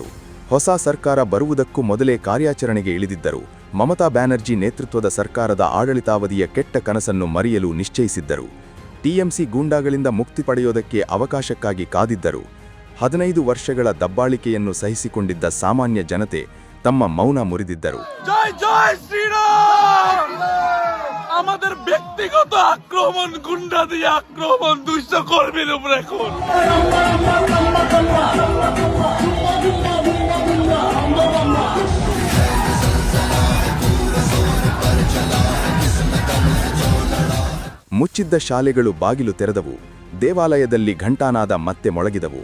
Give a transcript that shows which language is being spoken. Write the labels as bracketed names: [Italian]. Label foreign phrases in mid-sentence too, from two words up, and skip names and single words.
[Kannada] ಹೊಸ ಸರ್ಕಾರ ಬರುವುದಕ್ಕೂ ಮೊದಲೇ ಕಾರ್ಯಾಚರಣೆಗೆ ಇಳಿದಿದ್ದರು. ಮಮತಾ ಬ್ಯಾನರ್ಜಿ ನೇತೃತ್ವದ ಸರ್ಕಾರದ ಆಡಳಿತಾವಧಿಯ ಕೆಟ್ಟ ಕನಸನ್ನು ಮರೆಯಲು ನಿಶ್ಚಯಿಸಿದ್ದರು. ಟಿಎಂಸಿ ಗೂಂಡಾಗಳಿಂದ ಮುಕ್ತಿ ಪಡೆಯೋದಕ್ಕೆ ಅವಕಾಶಕ್ಕಾಗಿ ಕಾದಿದ್ದರು. 15 ವರ್ಷಗಳ ದಬ್ಬಾಳಿಕೆಯನ್ನು ಸಹಿಸಿಕೊಂಡಿದ್ದ ಸಾಮಾನ್ಯ ಜನತೆ ತಮ್ಮ ಮೌನ ಮುರಿದಿದ್ದರು. [Bangla] আমাদের ব্যক্তিগত আক্রমণ, গুন্ডা দিয়ে আক্রমণ, দুষ্ট কর্মীর উপর এখন [Kannada] ಮುಚ್ಚಿದ್ದ ಶಾಲೆಗಳು ಬಾಗಿಲು ತೆರೆದವು. ದೇವಾಲಯದಲ್ಲಿ ಘಂಟಾನಾದ ಮತ್ತೆ ಮೊಳಗಿದವು.